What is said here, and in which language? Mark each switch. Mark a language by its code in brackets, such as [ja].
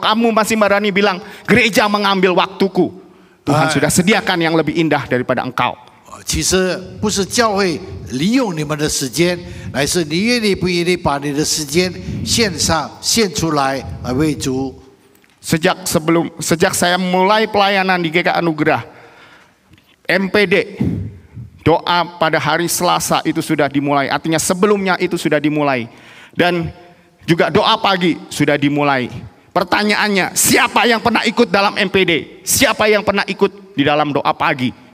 [id] Kamu masih berani bilang gereja mengambil waktuku. Tuhan sudah sediakan yang lebih indah daripada engkau. [zh] 其实不是教会利用你们的时间，乃是你愿意不愿意把你的时间献上、献出来来为主。 [id] Sejak saya mulai pelayanan di GK Anugerah, MPD, doa pada hari Selasa itu sudah dimulai. Artinya sebelumnya itu sudah dimulai. Dan juga doa pagi sudah dimulai. Pertanyaannya, siapa yang pernah ikut dalam MPD? Siapa yang pernah ikut di dalam doa pagi?